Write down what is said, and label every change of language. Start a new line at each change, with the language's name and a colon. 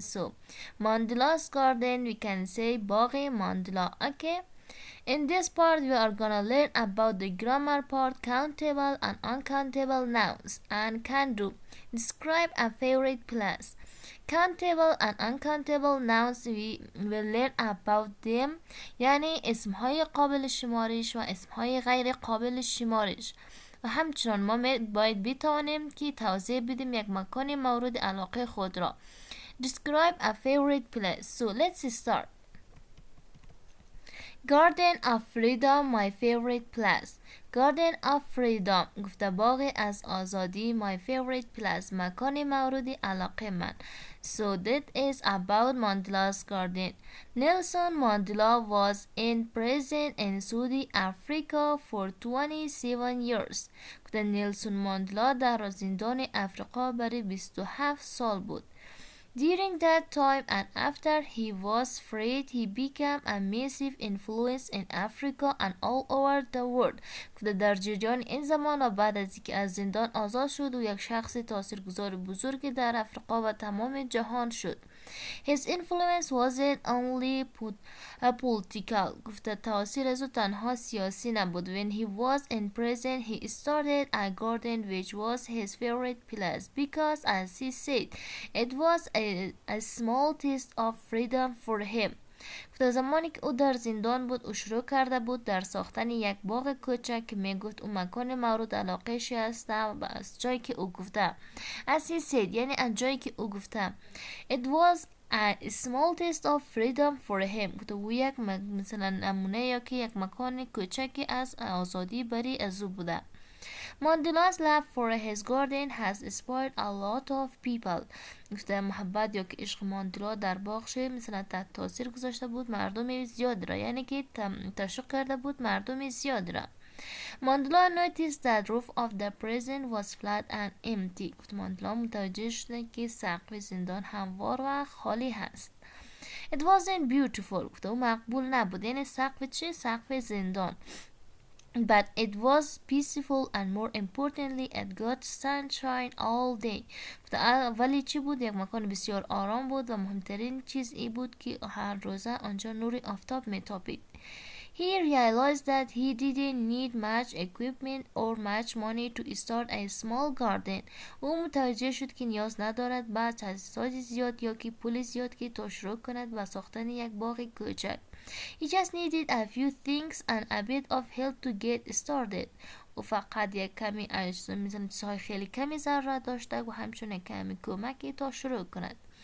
English: So, Mandela's garden we can say Baghi Mandela. Okay? In this part, we are gonna learn about the grammar part, countable and uncountable nouns, and can do. Describe a favorite place. Countable and uncountable nouns we will learn about them.
Persian: یعنی اسمهای قابل شمارش و اسمهای غیر قابل شمارش. و همچنان ما باید بتوانیم که توضیح بدیم یک مکان مورد علاقه خود را.
English: Describe a favorite place. So let's start. Garden of Freedom my favorite place. Garden of Freedom
Persian: گفته باغ از آزادی
English: my favorite place
Persian: مکان مورد علاقه من.
English: So that is about Mandela's garden. Nelson Mandela was in prison in Saudi Africa for 27 years.
Persian: گفته نیلسون ماندلا در زندان افریقا برای 27 سال بود.
English: During that time and after he was freed, he became a massive influence in Africa and all over the world.
Persian: در جریان این زمان و بعد از اینکه از زندان آزاد شد و یک شخص تاثیرگذار بزرگی در افریقا و تمام جهان شد.
English: His influence wasn't only political.
Persian: گفته تاثیر از او تنها سیاسی نبود.
English: When he was in prison, he started a garden which was his favorite place because, as he said, it was a small taste of freedom for him.
Persian: گفته زمانی که او در زندان بود او شروع کرده بود در ساختن یک باغ کوچک که میگفت او مکان مورد علاقه‌ش است و از جایی که او گفته
English: as he said
Persian: یعنی از جایی که او گفته
English: it was a small taste of freedom for him.
Persian: گفته او یک مثلا نمونه یا که یک مکان کوچکی از آزادی برای از او بوده.
English: Mandela's love for his garden has inspired a lot of people.
Persian: گفته محبت یا که عشق ماندلا در باغش مثلا تحت تاثیر گذاشته بود مردم زیاد را یعنی که تشویق کرده بود مردم زیاد را.
English: Mandela noticed that roof of the prison was flat and empty.
Persian: گفته ماندلا متوجه شده که سقف زندان هموار و خالی هست.
English: It wasn't beautiful.
Persian: گفته او مقبول نبود یعنی سقف چه؟ سقف زندان.
English: But it was peaceful and more importantly it got sunshine all day.
Persian: ولی چی بود؟ یک مکان بسیار آرام بود و مهمترین چیز ای بود که هر روزه آنجا نور آفتاب میتابید.
English: He realized that he didn't need much equipment or much money to start a small garden.
Persian: او متوجه شد که نیاز ندارد با تجهیزات زیاد یا که پول زیاد که تا شروع کند و ساختن یک باغ کوچک.
English: He just needed a few things and a bit of help to get started.
Persian: او فقط یک کمی مثلا چیزهای خیلی کمی ضرورت داشته و همچنین کمی کمکی تا شروع کند.